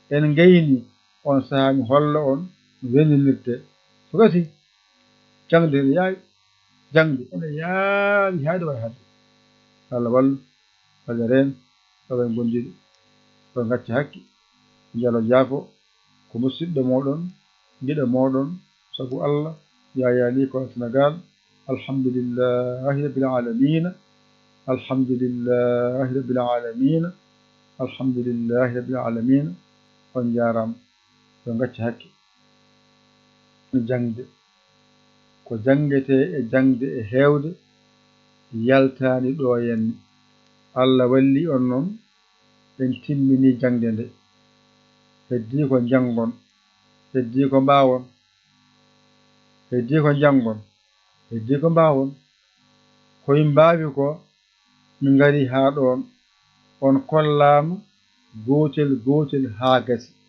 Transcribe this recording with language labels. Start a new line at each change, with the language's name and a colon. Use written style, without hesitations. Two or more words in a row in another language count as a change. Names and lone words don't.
Fula: en gayni on sahaa mi holla on no wenninirte so gasi jangde ene yaawi jangde ene yaawi haade wayi hadde Allah wallu Allah reen sabu en gonjiɗo so gacca hakke jalo jaafo ko musidɗo moɗon giɗo moɗon sabu Allah yayani ko Sénégal
Arabic: الحمد لله رب العالمين الحمد لله رب العالمين الحمد لله رب العالمين
Fula: on jarama so gacca hakke jangde ko jangete e jangde e heewde yaltani ɗo henne Allah walli on noon en timmini jangde nde heddi ko jangon heddi ko mbawon heddi ko jangon heddi ko mbawon koye mbawi ko min ngari ha ɗon on kollama gotel gotel ha gasi